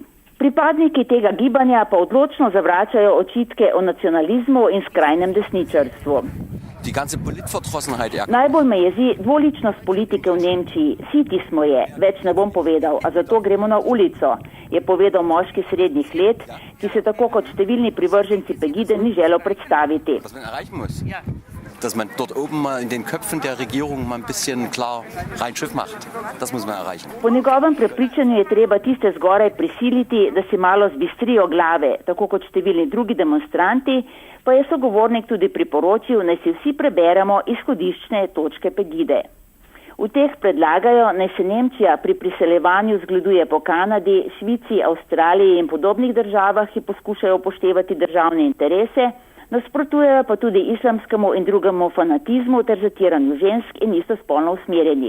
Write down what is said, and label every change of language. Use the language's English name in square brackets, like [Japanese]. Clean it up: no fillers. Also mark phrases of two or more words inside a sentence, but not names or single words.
[Slovenian] Pripadniki tega gibanja pa odločno zavračajo očitke o nacionalizmu in skrajnem desničarstvu. Najbolj me jezi dvoličnost politike v Nemčiji. Siti smo je, več ne bom povedal, a zato gremo na ulico, je povedal moški srednjih let, ki se tako kot številni privrženci Pegide ni želel predstaviti. [German] Dass man dort oben mal in den Köpfen der Regierung mal ein bisschen klar rein Schiff macht. Das muss man erreichen. [Slovenian] Po njegovem prepričanju je treba tiste zgoraj prisiliti, da si malo zbistrijo glave, tako kot številni drugi demonstranti, pa je sogovornik tudi priporočil, naj si vsi preberemo izhodiščne točke Pegide. V teh predlagajo, naj se Nemčija pri priseljevanju zgleduje po Kanadi, Švici, Avstraliji in podobnih državah, ki poskušajo upoštevati državne interese, nasprotujejo pa tudi islamskemu in drugemu fanatizmu ter zatiranju žensk in istospolno usmerjenih.